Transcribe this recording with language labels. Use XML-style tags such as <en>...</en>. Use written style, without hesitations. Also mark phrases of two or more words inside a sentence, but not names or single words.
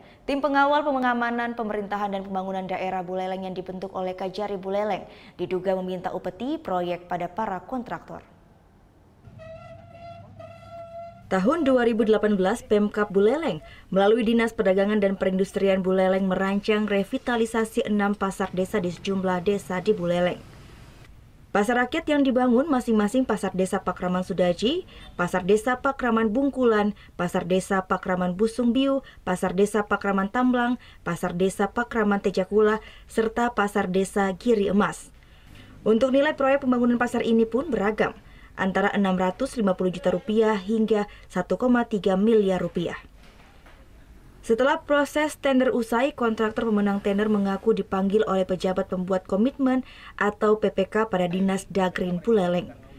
<id>Tim pengawal pengamanan pemerintahan dan pembangunan daerah Buleleng yang dibentuk oleh Kajari Buleleng diduga meminta upeti proyek pada para kontraktor. Tahun 2018, Pemkab Buleleng melalui Dinas Perdagangan dan Perindustrian Buleleng merancang revitalisasi 6 pasar desa di sejumlah desa di Buleleng. Pasar rakyat yang dibangun masing-masing Pasar Desa Pakraman Sudaji, Pasar Desa Pakraman Bungkulan, Pasar Desa Pakraman Busung Biu, Pasar Desa Pakraman Tamblang, Pasar Desa Pakraman Tejakula, serta Pasar Desa Giri Emas. Untuk nilai proyek pembangunan pasar ini pun beragam, antara 650 juta rupiah hingga 1,3 miliar rupiah. Setelah proses tender usai, kontraktor pemenang tender mengaku dipanggil oleh pejabat pembuat komitmen atau PPK pada Dinas Dagrin Buleleng.</id>